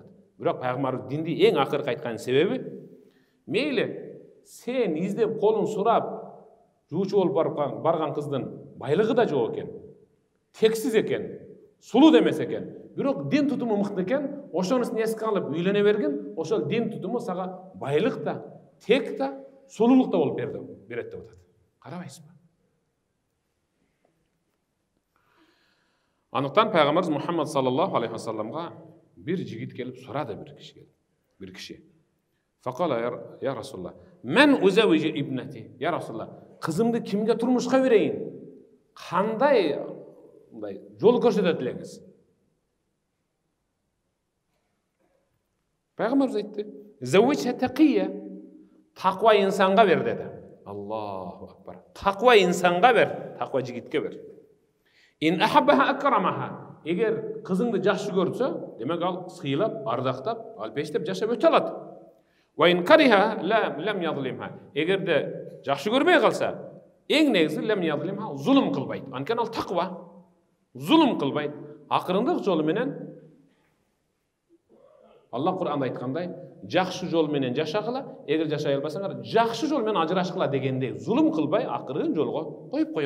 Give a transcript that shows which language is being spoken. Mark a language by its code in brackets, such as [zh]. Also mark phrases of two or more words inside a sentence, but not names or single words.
[ky] Бирок пайгамбар динди эң акыркы айтканын себеби мейли сен издеп колун сурап жуучу болуп барган кыздын байлыгы да жок экен, тексиз экен, сулуу да эмес экен, бирок дин тутуму мыкты экен, ошонусун эске алып үйлөнө бергин, ошол дин тутуму сага байлык да, тек да, сулуулук да болуп берет деп атат. Карабайсызбы? Андыктан пайгамбарыбыз Мухаммад [ar] صلى الله عليه وسلم [ky] бир жигит келип сурады, бир киши. [ar] فقال يا رسول الله, мен أزوج ابنتي يا رسول الله, [ky] кызымды кимге турмушка берейин? Кандай жол көрсөтөт элеңиз? Пайгамбарыбыз айтты, [ar] زوجها تقيا, [ky] таква инсанга бер деди. [ar] الله أكبر. [ky] Таква инсанга бер, таква жигитке бер. [ar] إن أحبها أكرمها. [ky] Эгер кызыңды жакшы көрсө, демек ал сыйлап, ардактап, алпештеп жашап өтө алат. [ar] وإن كرهها لم يظلمها. [ky] Эгерде жакшы көрбөй калса, эң негизи [ar] لم يظلمها, [ky] зулум кылбайт. Анткени ал таква. Зулум кылбайт. Акырындык жолу менен Аллах Кур'анда айткандай, жакшы жол менен жашагыла, эгер жашай албасаңар, жакшы жол менен ажырашкыла дегендей, зулум кылбай акырын жолго коюп коет.